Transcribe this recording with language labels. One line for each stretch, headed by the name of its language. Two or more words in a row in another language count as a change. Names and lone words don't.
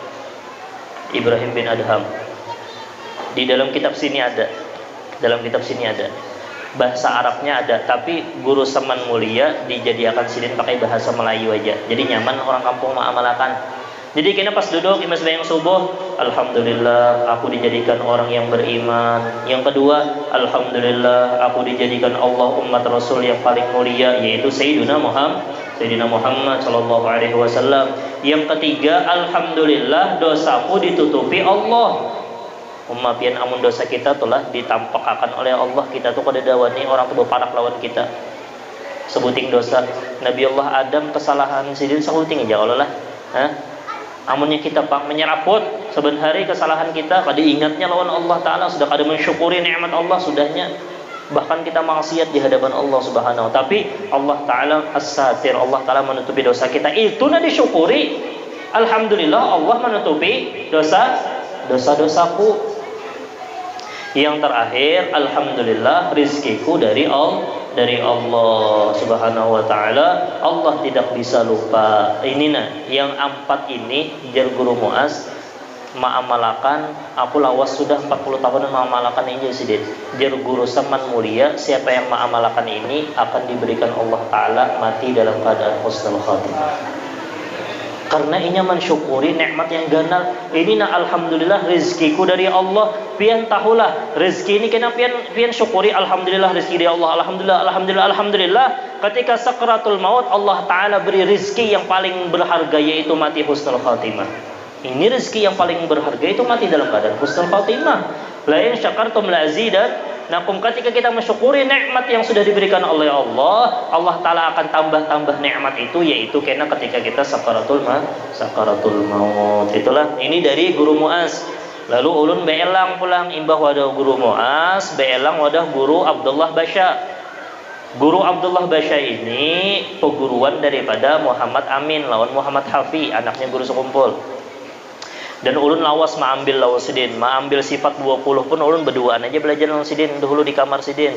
Banjar: Di dalam kitab sini ada. Bahasa Arabnya ada, tapi Guru Saman Mulia dijadikan sidin pakai bahasa Melayu aja. Jadi nyaman orang kampung mengamalkan. Jadi kita pas duduk imam sembahyang subuh, alhamdulillah aku dijadikan orang yang beriman. Yang kedua, alhamdulillah aku dijadikan Allah umat Rasul yang paling mulia, yaitu Sayyidina Muhammad
Arabic: صلى الله عليه وسلم.
Banjar: Yang ketiga, alhamdulillah dosaku ditutupi Allah. Pian amun dosa kita telah ditampakkan oleh Allah, kita tuh kada dawani orang tuh berparak lawan kita. Sebuting dosa Nabi Allah Adam kesalahan sidin sahuting aja Allah lah. Amunnya kita pak menyeraput sebenarnya kesalahan kita, kada ingatnya lawan Allah Ta'ala, sudah kada mensyukuri nikmat Allah sudahnya, bahkan kita maksiat di hadapan Allah Subhanahu. Tapi Allah Ta'ala as-satir, Allah Ta'ala menutupi dosa kita, itu na disyukuri. Alhamdulillah Allah menutupi dosa-dosaku. Yang terakhir, alhamdulillah rizkiku dari Allah
Arabic: سبحانه وتعالى.
Banjar: Allah tidak bisa lupa. Ini yang 4 ini jar guru Muaz ma'amalakan, aku lawas sudah 40 tahun ma'amalakan ini sidin. Jar guru Saman mulia, siapa yang ma'amalakan ini akan diberikan Allah Ta'ala mati dalam keadaan husnul khatimah. Karena inya mensyukuri nikmat yang ganal. Ini alhamdulillah rezekiku dari Allah. Pian tahulah rezeki ini kena pian syukuri, alhamdulillah rezeki dari Allah. Alhamdulillah. Ketika sakratul maut Allah Ta'ala beri rezeki yang paling berharga, yaitu mati husnul khatimah. Ini rezeki yang paling berharga, itu mati dalam keadaan husnul khatimah.
Arabic: لئن شكرتم لأزيدن. نكم,
Banjar: ketika kita mensyukuri nikmat yang sudah diberikan oleh Allah, Allah Ta'ala akan tambah nikmat itu, yaitu kena ketika kita sakaratul maut. Itulah ini dari guru Muaz. Lalu ulun beelang pulang imbah wadah guru Muaz, beelang wadah guru Abdullah Basya. Guru Abdullah Basya ini peguruan daripada Muhammad Amin lawan Muhammad Hafi, anaknya guru sekumpul. Dan ulun lawas ma'ambil lawas sidin, ma'ambil sifat 20 pun ulun berduaan aja belajar lawan sidin dahulu di kamar sidin.